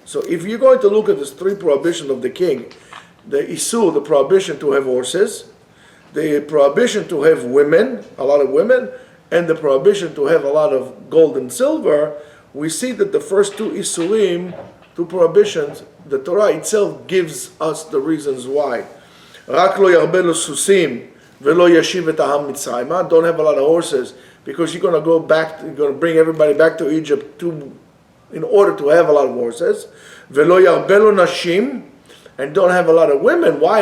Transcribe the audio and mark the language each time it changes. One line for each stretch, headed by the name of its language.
English: So if you're going to look at this three prohibition of the king, the Isur, the prohibition to have horses, the prohibition to have women, a lot of women, and the prohibition to have a lot of gold and silver, we see that the first two Isurim, two prohibitions, the Torah itself gives us the reasons why.
Hebrew: רק לא ירבה לו סוסים ולא ישיב את העם מצרימה.
English: Don't have a lot of horses, because you're going to go back, you're going to bring everybody back to Egypt in order to have a lot of horses.
Hebrew: ולא ירבה לו נשים,
English: and don't have a lot of women. Why?